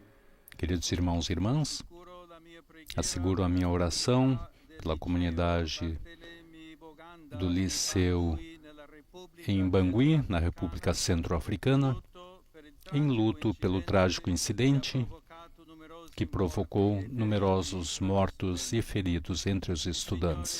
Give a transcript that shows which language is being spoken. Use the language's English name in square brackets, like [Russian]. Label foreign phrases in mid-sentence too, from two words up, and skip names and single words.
[Portuguese] Queridos irmãos e irmãs, [Italian] curo la mia preghiera [Portuguese] asseguro a minha oração pela comunidade do Liceu em Bangui, na República Centro-Africana, em luto pelo trágico incidente que provocou numerosos mortos e feridos entre os estudantes.